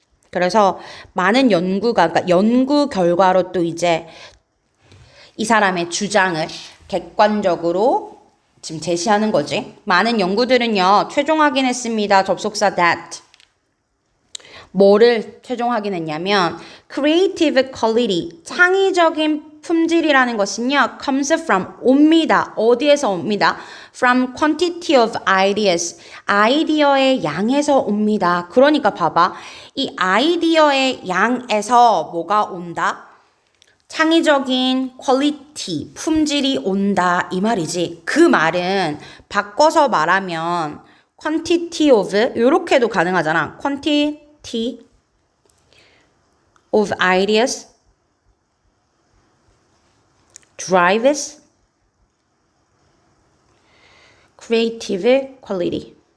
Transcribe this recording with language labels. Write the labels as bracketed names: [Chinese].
[Korean] 그래서 많은 연구가, 그러니까 연구 결과로 또 이제 이 사람의 주장을 객관적으로 지금 제시하는 거지. 많은 연구들은요, 최종 확인했습니다. 접속사 that. 뭐를 최종 확인했냐면 [English] creative quality, [Korean] 창의적인 품질이라는 것은요 [English] comes from, [Korean] 옵니다. 어디에서 옵니다? [English] from quantity of ideas, [Korean] 아이디어의 양에서 옵니다. 그러니까 봐봐. 이 아이디어의 양에서 뭐가 온다? 창의적인 [English] quality, [Korean] 품질이 온다 이 말이지. 그 말은 바꿔서 말하면 [English] quantity of [Korean] 이렇게도 가능하잖아. [English] quantity of ideas drives creative quality.